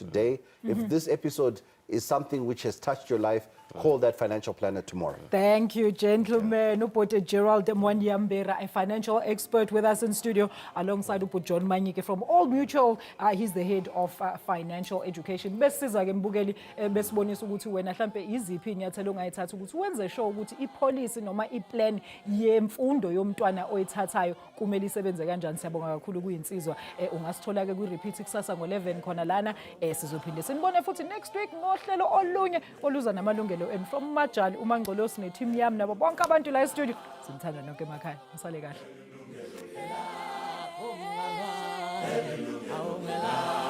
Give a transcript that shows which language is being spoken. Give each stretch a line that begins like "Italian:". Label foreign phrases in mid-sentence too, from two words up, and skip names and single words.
English: If this episode is something which has touched your life, call that financial planner tomorrow. Thank you, gentlemen. Upote Gerald and John, a financial expert with us in studio, alongside Upo John Manyike from All Mutual. He's the head of financial education.
Zulu: Besiza ke mbukeli besibonisa ukuthi wena mhlambe iziphi inyathelo ongayithatha ukuthi wenze sure ukuthi ipolicy noma iplan yemfundo yomntwana oyithathayo kumele isebenze kanjani. Siyabonga kakhulu kuyinsizwa. Ungasithola ke ku repeat kusasa ngo11 khona lana. Sizophinde sinibone futhi
English: next week
Zulu: ngohlelo olunye oluza namalungelo
English: and from
Zulu: Majali uMangcolo sine team yami nabo bonke abantu la e-studio simthanda nonke emakhaya. Msale kahle.